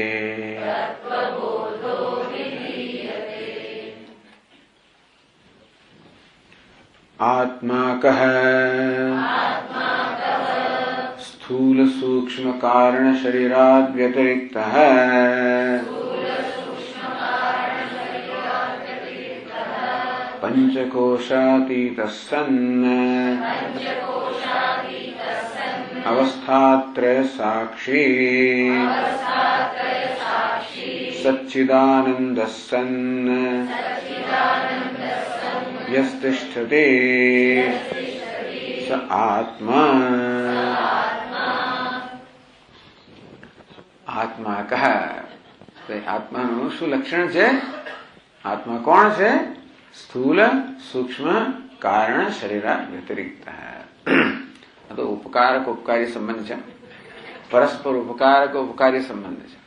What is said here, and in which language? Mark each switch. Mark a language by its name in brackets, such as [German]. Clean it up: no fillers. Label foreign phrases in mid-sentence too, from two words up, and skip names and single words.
[Sanskrit] आत्मा कः स्थूल सूक्ष्म कारण शरीराद् व्यतिरिक्तः पंचकोशातीतः सन् अवस्थात्रय साक्षी सच्चिदानन्दः सन् यस्तिष्ठति स आत्मा। [Gujarati] આત્મા કહ આત્માનું શું લક્ષણ છે? આત્મા કોણ છે? [Sanskrit] સ્થૂલ સૂક્ષ્મ કારણ શરીરા વ્યતિરિક્ત. [Gujarati] આ તો ઉપકારક ઉપકારી સંબંધ છે, પરસ્પર ઉપકારક ઉપકારી સંબંધ છે.